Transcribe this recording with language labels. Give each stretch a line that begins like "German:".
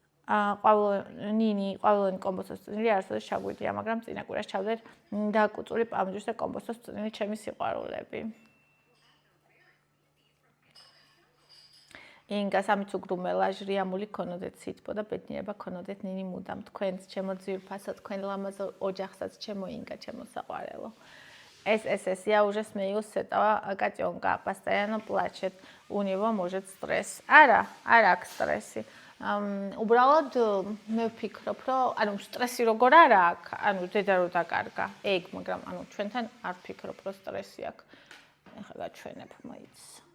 Georgian: ნინი ყვავილოვანი კომბოსტოს წვნილი არასოდეს ჩაგვიდია, მაგრამ წინა კვირას ჩავდეთ დაკუწული პამუჯის და კომბოსტოს წვნილი ჩემი სიყვარულები. ინგა სამიც უგრუმელა ჟრიამული ქონოდეთ სითბო და ბედნიერება ქონოდეთ ნინი მუდამ თქვენს ჩემო ძვირფასო თქვენ ლამაზო ოჯახსაც ჩემო ინგა ჩემო საყვარელო.
Russian: ეს я уже смеюсь с этого котенка, постоянно плачет, у него может стресс.
Georgian: არა აქვს სტრესი. უბრალოდ მე ვფიქრობ, რომ ანუ სტრესი როგორ არა აქვს, ანუ დედა რო დაკარგა, ეგ, მაგრამ ანუ ჩვენთან არ ვფიქრობ, რომ სტრესი აქვს. ეხლა გაჩვენებ მაიც.